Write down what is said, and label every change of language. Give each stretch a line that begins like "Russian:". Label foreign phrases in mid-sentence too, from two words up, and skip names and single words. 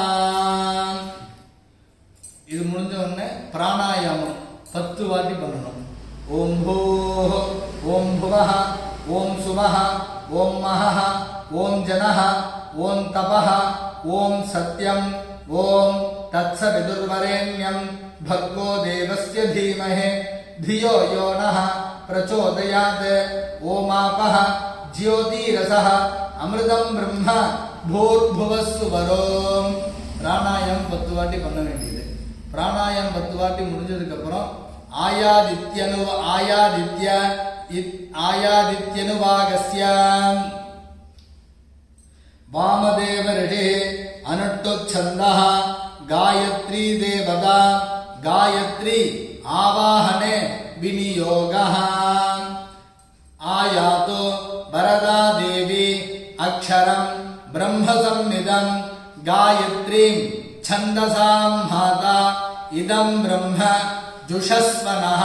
Tamil: இது முடிஞ்ச உடனே பிராணாயாமம் 10 வாட்டி பண்ணணும்.
Sanskrit: ओम् भूः ओम् भुवः ओम् सुवः ओम् महः ओम् जनः ओम् तपः ओम् सत्यम् ओम् तत्सवितुर्वरेण्यम् भर्गो देवस्य धीमहि धियो यो नः प्रचोदयात् ओमापः ज्योतिरसः अमृतं ब्रह्म भूर्भुवस्सुवरों.
Tamil: பிராணாயாமம் 10 வாட்டி பண்ண வேண்டியது. பிராணாயாமம் 10 வாட்டி முடிஞ்சதுக்கு அப்புறம்
Sanskrit: आयादित्यनुवाकस्य वामदेव ऋषिः अनुष्टुप्छन्दः गायत्री देवता गायत्री आवाहने विनियोगः. आयातो वरदा देवी अक्षरं ब्रह्म संनिधं गायत्रीं छन्दसां माता इदं ब्रह्म जुषस्वनः